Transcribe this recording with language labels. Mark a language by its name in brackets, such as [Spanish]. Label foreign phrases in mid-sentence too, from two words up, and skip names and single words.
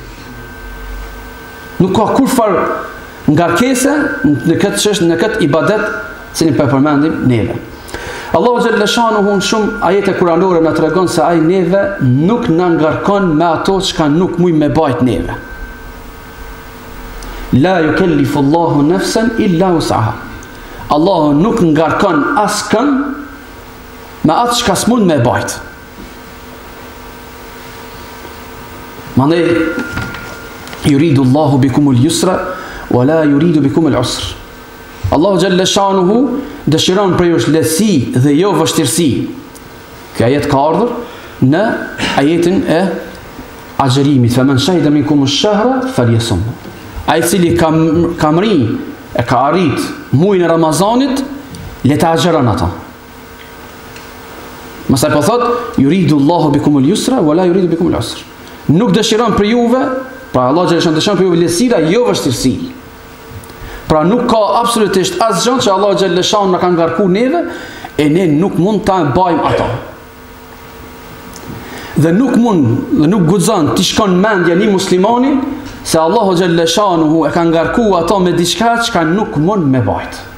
[Albanian] Nuk ka kur farë ngarkese në këtë ibadet, që një përmendim neve. Allahu [Arabic] جل شأنه [Albanian] në shumë ajete kuranore na tregon se ai neve nuk na ngarkon me ato çka nuk muj me bajt neve. [Arabic] لا يكلف الله نفسا إلا وسعها. [Albanian] Allahu nuk ngarkon askën me atë çka s'mund me bajt. [Arabic] Mandej يريد الله بكم اليسر ولا يريد بكم العسر. [Albanian] Allahu [Arabic] جل شأنه [Albanian] dëshiron për ju lehtësi dhe jo vështirësi. Kjo ajet ka ardhur në ajetin e agjerimit. [Arabic] فمن شهد منكم الشهر فليصمه. [Albanian] Ai cili ka arrit muajin e Ramazanit, le ta agjeron ata. Mësa po thot [Arabic] يريد الله بكم اليسر ولا يريد بكم العسر. [Albanian] Nuk dëshiron për juve, pra Allah xhalla dëshiron për juve lehtësi, jo vështirësi. Pra nuk ka absolutisht asgjë që Allah [Arabic] جل شأن [Albanian] na ka ngarku neve e ne nuk mund ta bajmë ato. Dhe nuk guxon ti shkon mendja një muslimani se Allah [Arabic] جل شأنه [Albanian] e ka ngarku ato me diçka që nuk mund me bajt.